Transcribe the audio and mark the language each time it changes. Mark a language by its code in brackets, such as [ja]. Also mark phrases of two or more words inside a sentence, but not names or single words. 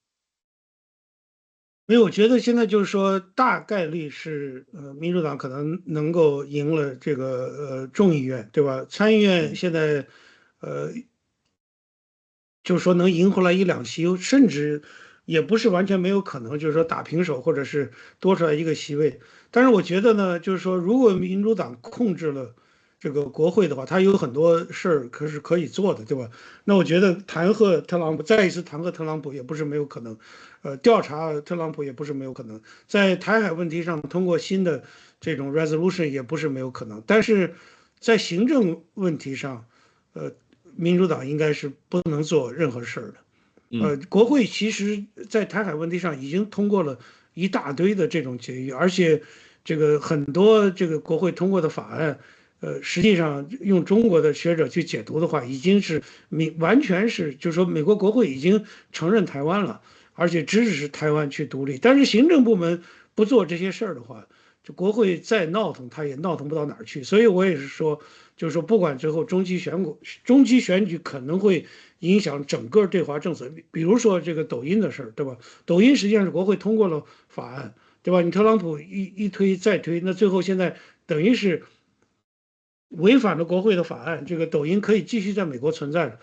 [zh] 因為我覺得現在就是說，大概率是民主黨可能能夠贏了這個眾議院，對吧？參議院現在就是說能贏回來1-2席，甚至也不是完全沒有可能，就是說打平手或者是多出來一個席位。但是我覺得呢，就是說如果民主黨控制了這個國會的話，他有很多事兒是可以做的，對吧？那我覺得彈劾特朗普，再一次彈劾特朗普也不是沒有可能。調查特朗普也不是沒有可能，在台海問題上通過新的這種 resolution 也不是沒有可能，但是在行政問題上，民主黨應該是不能做任何事的。國會其實在台海問題上已經通過了一大堆的這種決議，而且這個很多這個国會通過的法案，實際上用中国的學者去解讀的話，已經是完全是就是說美国国会已經承認台灣了，而且支持台湾去獨立。但是行政部門不做這些事兒的話，这国会再鬧腾，他也鬧騰不到哪兒去。所以我也是說，就是說不管最後中期選舉可能會影響整個對華政策，比如說這個抖音的事兒，對吧？抖音實際上是國會通過了法案，對吧？你特朗普一推再推，那最後現在等於是違反了國會的法案，這個抖音可以繼續在美國存在的。